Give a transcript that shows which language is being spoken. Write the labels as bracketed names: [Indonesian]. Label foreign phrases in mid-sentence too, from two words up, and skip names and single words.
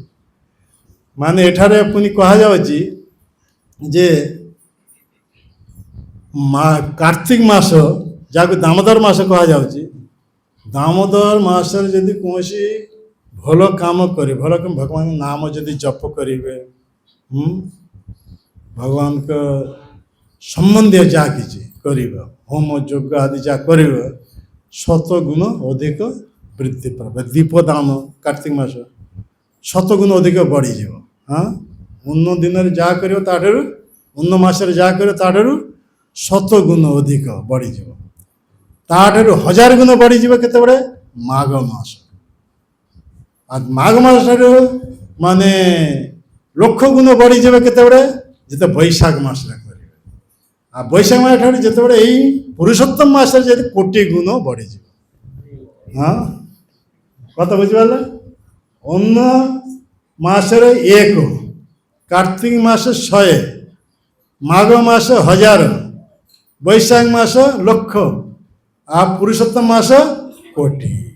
[Odia] ମାନେ ଏଠାରେ ପୁଣି କୁହାଯାଉଛି ଯେ କାର୍ତ୍ତିକ ମାସ, ଯାହାକୁ ଦାମୋଦର ମାସ କୁହାଯାଉଛି, ଦାମୋଦର ମାସରେ ଯଦି କୌଣସି ଭଲ କାମ କରି, ଭଗବାନଙ୍କ ନାମ ଯଦି ଜପ କରିବେ, ଭଗବାନଙ୍କ ସମ୍ବନ୍ଧୀୟ ଯାହା କିଛି କରିବ, ହୋମ ଯଜ୍ଞ ଆଦି ଯାହା କରିବ, 7 ଗୁଣ ଅଧିକ ବୃଦ୍ଧି ପାଇବ। ଦୀପ ଦାନ କାର୍ତ୍ତିକ ମାସ 7 ଗୁଣ ଅଧିକ ବଢ଼ିଯିବ। ଅନ୍ୟ ଦିନରେ ଯାହା କରିବ ତାଠାରୁ, ଅନ୍ୟ ମାସରେ ଯାହା କରିବ ତାଠାରୁ 7 ଗୁଣ ଅଧିକ ବଢ଼ିଯିବ। ତାଠାରୁ 1000 ଗୁଣ ବଢ଼ିଯିବ କେତେବେଳେ? ମାଘ ମାସ। আর মাঘ মাসଠାରୁ ମାନେ ଲକ୍ଷ ଗୁଣ ବଢ଼ିଯିବ କେତେବେଳେ? ଯେତେ ବୈଶାଖ ମାସରେ କରିବେ। ଆଉ ବୈଶାଖ ମାସ ଠାରୁ ଯେତେବେଳେ ଏଇ ପୁରୁଷୋତ୍ତମ ମାସରେ ଯଦି କୋଟି ଗୁଣ ବଢ଼ିଯିବ। କଥା ବୁଝିପାରିଲେ? ଅନ୍ୟ ମାସରେ 1, କାର୍ତ୍ତିକ ମାସ 100, ମାଘ ମାସ 1000, ବୈଶାଖ ମାସ ଲକ୍ଷ, ଆଉ ପୁରୁଷୋତ୍ତମ ମାସ କୋଟି।